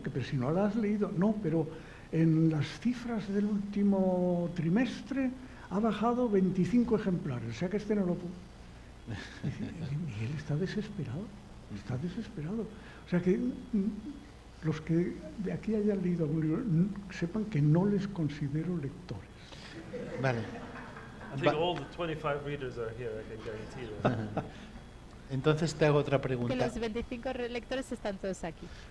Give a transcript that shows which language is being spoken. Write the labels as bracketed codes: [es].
[es] ¿Pero si no la has leído? No, pero en las cifras del último trimestre ha bajado 25 ejemplares, o sea que este no lo pudo. Y él está desesperado, está desesperado. O sea que los que de aquí hayan leído algún libro, sepan que no les considero lectores. Vale. [en] I think all the 25 readers are here, I can guarantee that. [es] Entonces te hago otra Que pregunta. los 25 lectores están todos aquí.